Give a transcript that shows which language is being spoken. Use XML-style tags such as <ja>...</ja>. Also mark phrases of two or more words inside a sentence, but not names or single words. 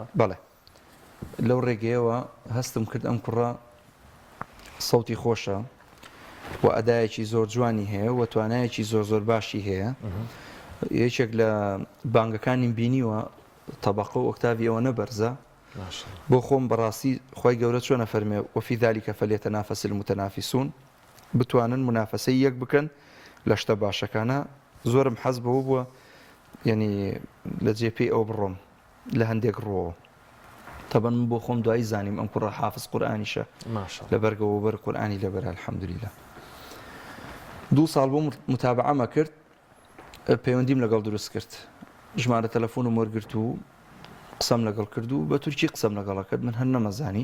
<ckb>بەڵێ لەو ڕێگەیەوە هەستم کرد ئەم کوڕە سەوتی خۆشە و ئەدایەکی زۆر جوانی هەیە و توانایەکی زۆر باشی هەیە یەکێک لە بانگەکانی بینیوە طبقە و ئۆکتاڤی ئەوە نەبەرزە بۆ خۆم بەڕاستی خۆی گەورە چۆنە فەرمێ</ckb> <ar>وفي ذلك فليتنافس المتنافسون</ar> <ckb>بتوانن منافسەی یەک بکەن لە شتە باشەکانە زۆرم حەز بەوە بووە یعنی لە جێپی ئەو بڕۆم لە هەندێک ڕۆوە تەبەن من بۆ خۆم دوایی زانیم ئەم کوڕە حافظ قورئانیشە لە بەرگەوە بەر قورئانی لەبەر الحەمدوللیلا 2 ساڵ بۆ متابعەمە کرد پەیوەندیم لەگەڵ دروست کرد ژمارە تەلەفۆنم وەرگرت و قسەم لەگەڵ کرد و بە تورکی قسەم لەگەڵا کرد من هەر نەمەزانی</ckb>